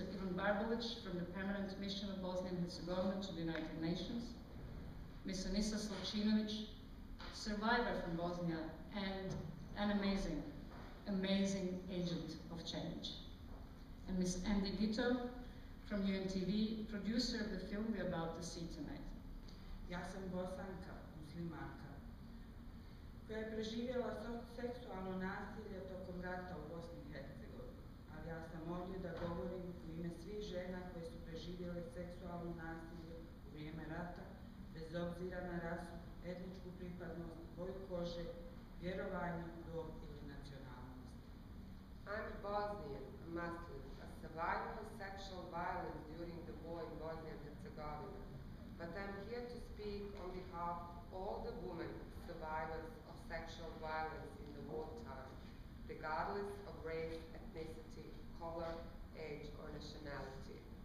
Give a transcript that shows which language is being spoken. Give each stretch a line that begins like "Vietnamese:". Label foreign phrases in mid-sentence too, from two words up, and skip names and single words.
English: Ivan Barbolic from the Permanent Mission of Bosnia and Herzegovina to the United Nations. Ms. Anissa Slčinović, survivor from Bosnia and an amazing agent of change. And Ms. Andy Gito from UNTV, producer of the film we're about to see tonight.
Bosnian: Ja sam Bosanka, muslimanka, koja je preživjela seksualno nasilje tokom rata u Bosni i Hercegovini, ali ja sam ovdje da govorim u ime svih žena koje su preživjele seksualno nasilje u vrijeme rata, bez obzira na rasu, etničku pripadnost, boju kože, vjerovanje, dob ili nacionalnost.
English: I'm a Bosnian, a Muslim, a survivor of sexual violence during the war in Bosnia and Herzegovina. But I'm here to speak on behalf of all the women survivors of sexual violence in the wartime, regardless of race, ethnicity, color, age, or nationality.